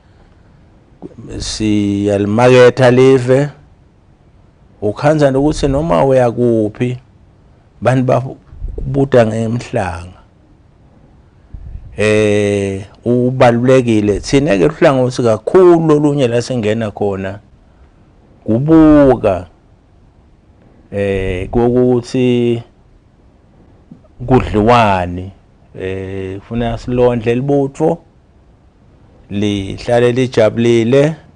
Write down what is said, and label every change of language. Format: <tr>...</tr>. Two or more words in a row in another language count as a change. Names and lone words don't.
<zu>siyalimaketha live ukhanza ukuthi noma uya kuphi bantu babuda ngemhlanga ubalulekile thina ke uhlangothi kakhulu olunye la singena khona kubuka kokuthi kudliwani kufuna silondle libutho lihlale lijabulile</zu>